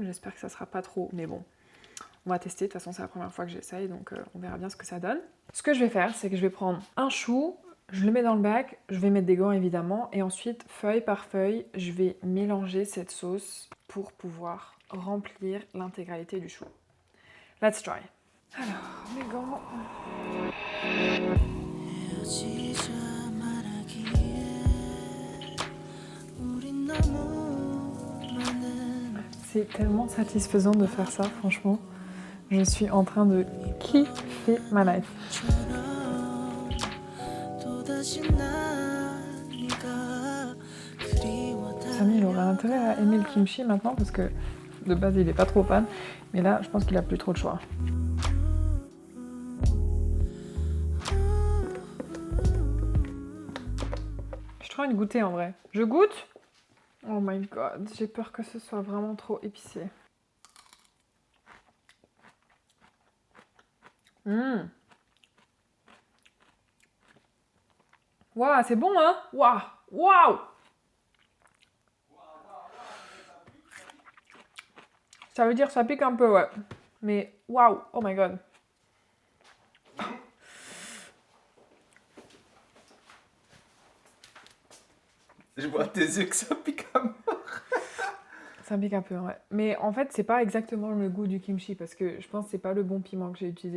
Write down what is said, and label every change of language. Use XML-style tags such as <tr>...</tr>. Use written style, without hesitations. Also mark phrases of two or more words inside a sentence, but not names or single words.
<fr>J'espère que ça sera pas trop, mais bon. On va tester, de toute façon c'est la première fois que j'essaye, donc on verra bien ce que ça donne. Ce que je vais faire, c'est que je vais prendre un chou, je le mets dans le bac, je vais mettre des gants évidemment, et ensuite, feuille par feuille, je vais mélanger cette sauce pour pouvoir remplir l'intégralité du chou.</fr> <en>Let's try.</en> <fr>Alors, les gants...</fr> <ko>헤어지자 말하기에 우린 너무 많은</ko> <fr>C'est tellement satisfaisant de faire ça, franchement. Je suis en train de kiffer ma life.</fr> <ko>처럼 또다시 난 네가 그리워다</ko> <fr>Samy, il aura intérêt à aimer le kimchi maintenant parce que de base il est pas trop fan, mais là je pense qu'il a plus trop de choix. Je trouve une goûter en vrai. Je goûte?</fr> <en>Oh my god,</en> <fr>j'ai peur que ce soit vraiment trop épicé. Waouh, c'est bon hein? Waouh! Waouh! Ça veut dire ça pique un peu, ouais. Mais waouh!</fr> <en>Oh my god.</en> <fr>Je vois tes yeux que ça pique à mort. Ça pique un peu, ouais. Mais en fait, c'est pas exactement le goût du kimchi parce que je pense que c'est pas le bon piment que j'ai utilisé.</fr>